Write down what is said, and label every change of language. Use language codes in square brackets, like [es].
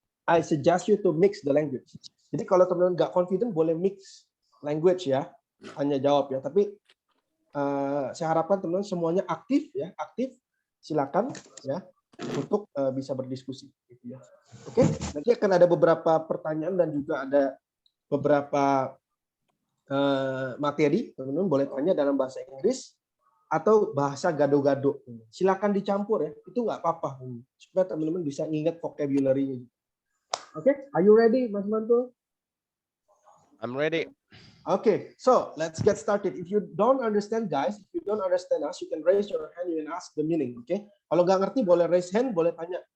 [en] I suggest you to mix the language. [id] Jadi kalau teman-teman nggak confident boleh mix language ya, hanya jawab ya. Tapi saya harapkan teman-teman semuanya aktif ya, silakan ya untuk bisa berdiskusi. Gitu ya. Oke, nanti akan ada beberapa pertanyaan dan juga ada beberapa materi. Teman-teman boleh tanya dalam bahasa Inggris atau bahasa gado-gado. Silakan dicampur ya, itu nggak apa-apa supaya teman-teman bisa ingat vocabulary-nya. Oke, [en] are you ready, [id] Mas Mantul? [en] I'm ready. Okay, so let's get started. If you don't understand, guys, if you don't understand us, you can raise your hand, you can ask the meaning. [id] Okay, kalau nggak ngerti boleh [en] raise hand, [id] boleh tanya.